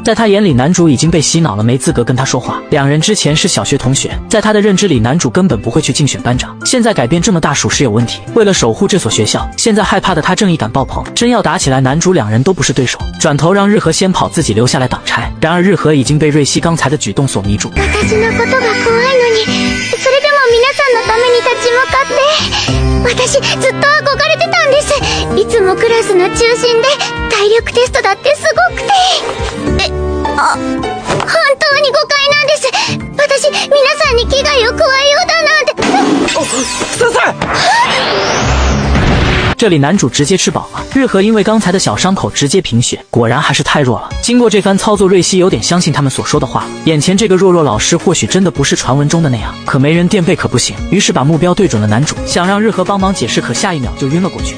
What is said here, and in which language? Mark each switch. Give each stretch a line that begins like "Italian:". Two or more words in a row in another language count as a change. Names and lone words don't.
Chinese: 在他眼里，男主已经被洗脑了，没资格跟他说话。两人之前是小学同学，在他的认知里，男主根本不会去竞选班长，现在改变这么大，属实有问题。为了守护这所学校，现在害怕的他正义感爆棚，真要打起来，男主两人都不是对手。转头让日和先跑，自己留下来挡差。然而日和已经被瑞希刚才的举动所迷住。
Japanese: 私のことが怖いのに、それでも皆さんのために立ち向かって。私ずっと憧れてたんです。いつもクラスの中心で、体力テストだってすごくて。本当に誤解なんです。私皆さんに危害を加えようだなんて。先生。
Chinese: 这里男主直接吃饱了，日和因为刚才的小伤口直接贫血，果然还是太弱了。经过这番操作，瑞希有点相信他们所说的话了。眼前这个弱老师或许真的不是传闻中的那样，可没人垫背可不行，于是把目标对准了男主，想让日和帮忙解释，可下一秒就晕了过去。